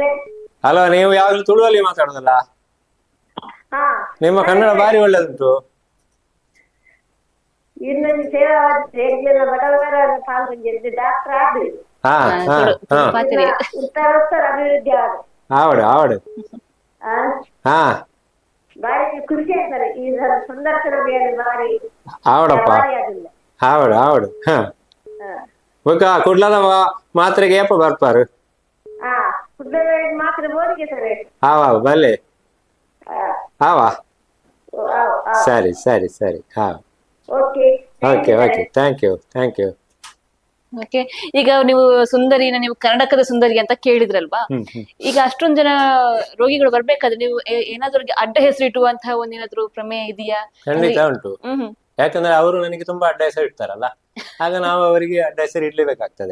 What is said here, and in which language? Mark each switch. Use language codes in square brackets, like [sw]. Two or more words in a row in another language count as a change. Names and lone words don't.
[kn] ಹಲೋ, ನೀವು ಯಾವಾಗ್ಲೂ ತುಳುವಲ್ಲಿ ಮಾತಾಡೋದಲ್ಲ? ಹಾ ನಿಮ್ಮ ಕನ್ನಡ ಭಾರಿ ಒಳ್ಳೇದುಂಟು. ಇನ್ನೊಂದು ಸೇವಾವಧಿ ಬಡವರ ಪಾಲ್ಗೊಂಡಿದ್ದು ಡಾಕ್ಟರ್ ಆದ್ರಿ ಹಾ ಹಾ ಹಾ ಉತ್ತರೋತ್ತರ ಅಭಿವೃದ್ಧಿ ಆದ್ರು. [tcy] ಆವಡು ಆವಡು. ಹಾ, [kn] ಬಾರಿ ಖುಷಿ ಆಯ್ತಾರೆ ಈ ಸಂದರ್ಶನ ಬಾರಿ [tcy] ಆವಡಪ್ಪ, ಆವಡು ಆವಡು. ಹಾ, ಕುಡ್ಲದ ಮಾತ್ರೆಗೆ ಏಪ ಬರ್ಪಾರು? ಹಾ ಕುಡ್ಲದ ಮಾತ್ರ ಬೋರಿಗೆ ಸರ್. ಆವ ಬಲ್ಲೆ ಆವ. ಸರಿ ಸರಿ ಸರಿ. ಹಾ, ಓಕೆ [en] okay okay, thank you thank you. [kn] ಓಕೆ, ಈಗ ನೀವು ಸುಂದರಿನ ನೀವು ಕರ್ನಾಟಕದ ಸುಂದರಿ ಅಂತ ಕೇಳಿದ್ರಲ್ವಾ? ಈಗ ಅಷ್ಟೊಂದ್ ಜನ ರೋಗಿಗಳು ಬರ್ಬೇಕಾದ್ರೆ ನೀವು ಏನಾದ್ರೂ ಅವ್ರಿಗೆ ಅಡ್ಡ ಹೆಸರು ಇಟ್ಟುವಂತಹ ಒಂದೇನಾದ್ರೂ ಪ್ರಮೇಯ ಇದೆಯಾ? ಖಂಡಿತ ಉಂಟು. ಯಾಕಂದ್ರೆ ಅವರು ನನಗೆ ತುಂಬಾ ಅಡ್ಡ ಹೆಸರು ಇಡ್ತಾರಲ್ಲ, ಆಗ ನಾವು ಅವರಿಗೆ ಅಡ್ಡ ಹೆಸರು ಇಡ್ಲೇಬೇಕಾಗ್ತದೆ.